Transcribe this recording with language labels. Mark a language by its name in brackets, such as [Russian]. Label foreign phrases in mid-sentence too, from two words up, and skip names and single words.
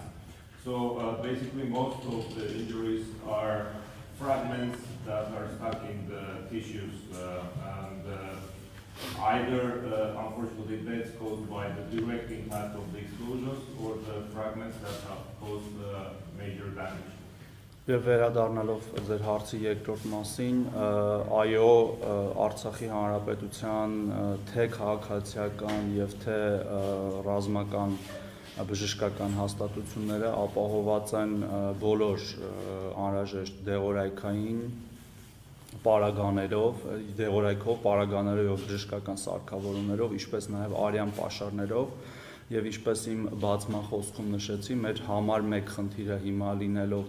[English] So basically most of the injuries are fragments that are stuck in the tissues, and either, unfortunately, deaths caused by the direct impact of the explosions or the fragments that have caused major damage. [Armenian] Եվ վերադառնալով ձեր հարցի երկրորդ մասին, այո, Արցախի հանրապետության թե քաղաքացիական եւ թե ռազմական բժշկական հաստատությունները ապահոված են բոլոր անհրաժեշտ դեղորայքային պարագաներով, դեղորայքով, պարագաներով եւ բժշկական սարքավորումներով, ինչպես նաեւ արյան պաշարներով, եւ ինչպես իմ բացման խոսքում նշեցի, մեր համար մեկ խնդիրը հիմա լինելով